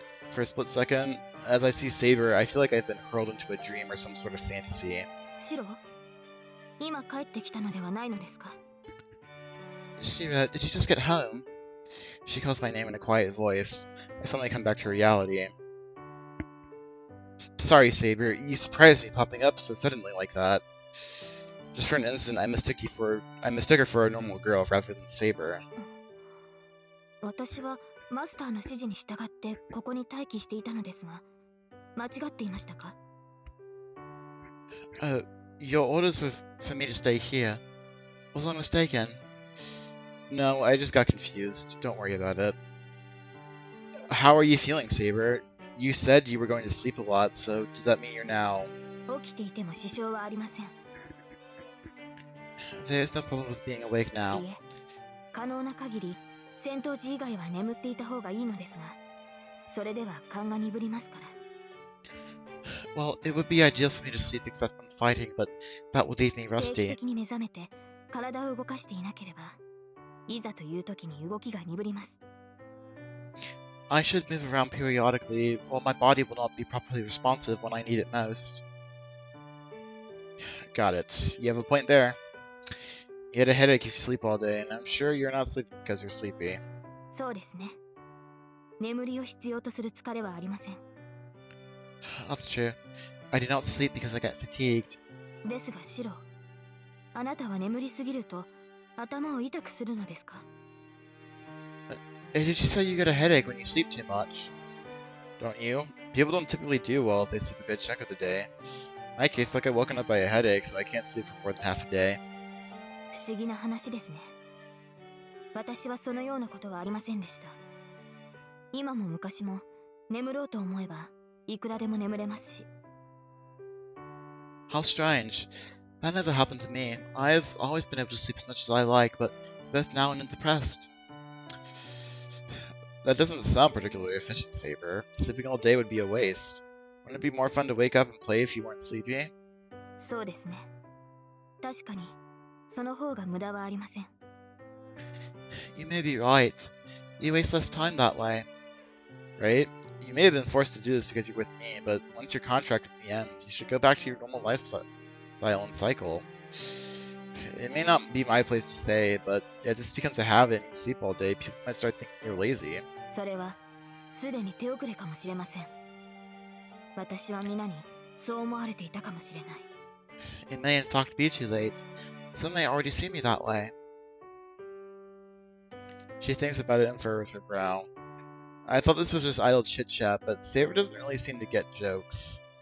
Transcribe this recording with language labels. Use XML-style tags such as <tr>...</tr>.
<en>For a split second, as I see Saber, I feel like I've been hurled into a dream or some sort of fantasy.</en> <ja>シロ、今帰ってきたのではないのですか？</ja> <en>Shira, did you just get home? She calls my name in a quiet voice. I finally come back to reality. Sorry, Saber, you surprised me popping up so suddenly like that. Just for an instant, I mistook her for a normal girl rather than Saber.</en> <ja>私はマスターの指示に従ってここに待機していたのですが、間違っていましたか？</ja> <en>Your orders were for me to stay here. Was I mistaken? No, I just got confused. Don't worry about it. How are you feeling, Saber? You said you were going to sleep a lot, so does that mean you're now...</en> <ja>起きていても支障はありません。</ja> <en>There's no problem with being awake now.</en> <ja>いえ、可能な限り戦闘時以外は眠っていた方がいいのですが、それでは勘が鈍りますから。</ja> <en>Well, it would be ideal for me to sleep except when fighting, but that would leave me</en> <ja>定期</ja> <en>rusty.</en> <ja>的に目覚めて体を動かしていなければ、いざという時に動きが鈍ります。</ja> <en>I should move around periodically, or my body will not be properly responsive when I need it most. Got it. You have a point there. You had a headache if you sleep all day, and I'm sure you're not sleeping because you're sleepy.</en> <ja>そうですね。眠りを必要とする疲れはありません。</ja> <en>That's true. I do not sleep because I get fatigued.</en> <ja>ですがシロ、あなたは眠りすぎると頭を痛くするのですか？</ja> <en>Did you say you get a headache when you sleep too much? Don't you? People don't typically do well if they sleep a good chunk of the day. In my case, like I woken up by a headache, so I can't sleep for more than half a day.</en> <ja>不思議な話ですね。私はそのようなことはありませんでした。今も昔も眠ろうと思えばいくらでも眠れますし。</ja> <en>How strange. That never happened to me. I've always been able to sleep as much as I like, but both now and in depressed. That doesn't sound particularly efficient, Saber. Sleeping all day would be a waste. Wouldn't it be more fun to wake up and play if you weren't sleepy?</en> <ja>そうですね。確かにその方が無駄はありません。</ja> <en>You may be right. You waste less time that way. Right? You may have been forced to do this because you're with me, but once your contract with me ends, you should go back to your normal lifestyle and cycle. It may not be my place to say, but if this becomes a habit and you sleep all day, people might start thinking you're lazy.</en> <ja>それはすでに手遅れかもしれません。私は皆にそう思われていたかもしれない。</ja> <en>It may in fact be too late. Some may already see me that way. She thinks about it and furrows her brow. I thought this was just idle chit-chat, but Saber doesn't really seem to get jokes.</en>